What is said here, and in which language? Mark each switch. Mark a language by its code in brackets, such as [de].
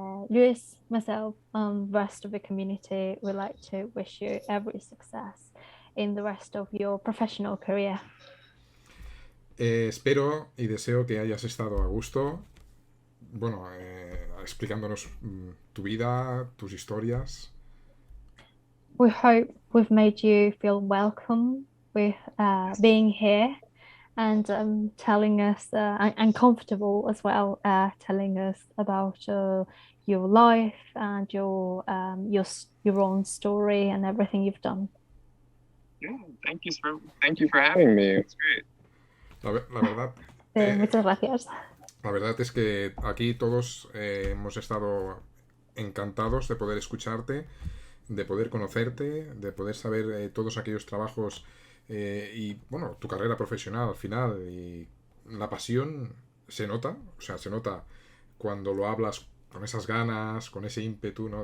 [en] Luis, myself, the rest of the community would like to wish you every success in the rest of your professional career. [es] Espero y deseo que hayas estado a gusto, bueno, explicándonos tu vida, tus historias. [en] We hope we've made you feel welcome with being here, and telling us, and comfortable as well, telling us about your life and your own story and everything you've done. Yeah, thank you for having me. It's great. [es] La verdad. Muchas gracias. La verdad es que aquí todos hemos estado encantados de poder escucharte, de poder conocerte, de poder saber todos aquellos trabajos y, bueno, tu carrera profesional al final. Y la pasión se nota, o sea, se nota cuando lo hablas con esas ganas, con ese ímpetu, ¿no?